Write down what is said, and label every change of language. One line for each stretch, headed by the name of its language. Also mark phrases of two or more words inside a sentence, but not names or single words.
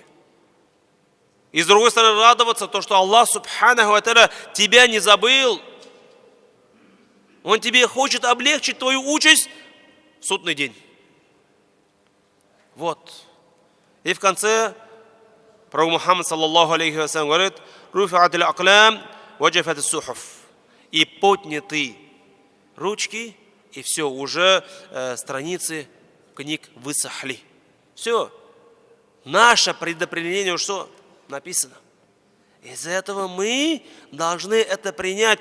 Russian: И с другой стороны, радоваться, то, что
Arabic: الله سبحانه وتعالى
Russian: тебя не забыл. Он тебе хочет облегчить твою участь в судный день. Вот. И в конце пророк Мухаммад
Arabic: صلى الله عليه وسلم
Russian: говорит:
Arabic: «رفعت الأقلام، وجفت الصحف».
Russian: И подняты ручки, и все, уже страницы книг высохли. Все. Наше предопределение уже что? Написано. Из-за этого мы должны это принять.